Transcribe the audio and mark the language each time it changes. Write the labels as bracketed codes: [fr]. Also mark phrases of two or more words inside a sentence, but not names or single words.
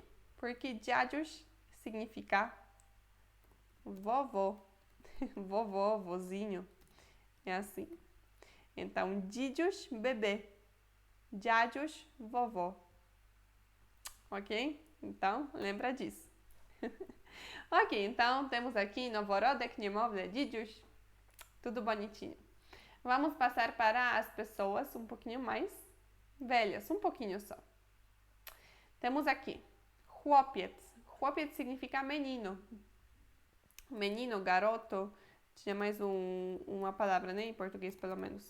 [pt] Porque dziadziuś significa vovó. Vovó, vozinho. É assim. Então, dzidziuś, bebê. Dziadziuś, vovó. Ok? Então, lembra disso. Ok, então temos aqui [pl] noworodek, niemowlę, dzidziuś. [pt] Tudo bonitinho. Vamos passar para as pessoas um pouquinho mais velhas, um pouquinho só. Temos aqui chłopiec. Chłopiec significa menino. Menino, garoto. Tinha mais uma palavra, né? Em português, pelo menos.